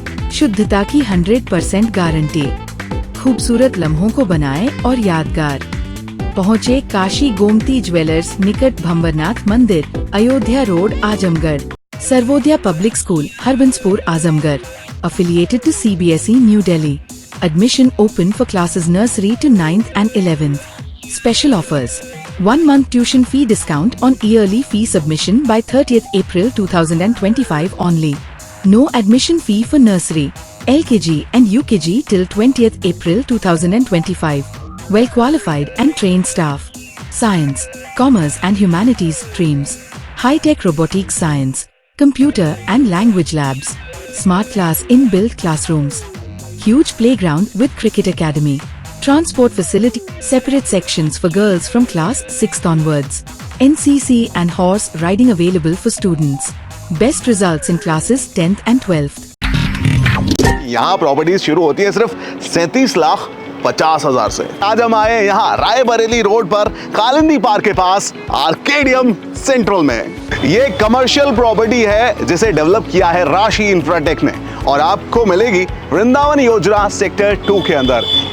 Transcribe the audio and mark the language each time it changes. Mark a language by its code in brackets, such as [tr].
[hi] शुद्धता की 100% गारंटी। खूबसूरत लम्हों को बनाएं और यादगार। पहुँचे काशी गोमती ज्वेलर्स, निकट भंवरनाथ मंदिर, Ayodhya road, Azamgarh. [en] Sarvodaya public school, Harbanspur, Azamgarh, affiliated to CBSE, New Delhi. Admission open for classes nursery to 9th and 11th. Special offers: 1 month tuition fee discount on yearly fee submission by 30th April 2025 only. No admission fee for nursery, LKG and UKG till 20th April 2025. Well qualified and trained staff. Science, Commerce and Humanities streams. High-tech robotics science, computer and language labs. Smart class inbuilt classrooms. Huge playground with cricket academy. Transport facility, separate sections for girls from class 6th onwards. NCC and horse riding available for students. Best results in classes 10th and 12th. [hi] यहाँ properties शुरू होती है सिर्फ 37,50,000 से। आज हम आए यहाँ रायबरेली रोड पर कालिंदी पार्क के पास आर्केडियम सेंट्रल में। ये कमर्शियल प्रॉपर्टी है जिसे डेवलप किया है राशि इंफ्राटेक ने और आपको मिलेगी वृंदावन योजना सेक्टर 2 के अंदर।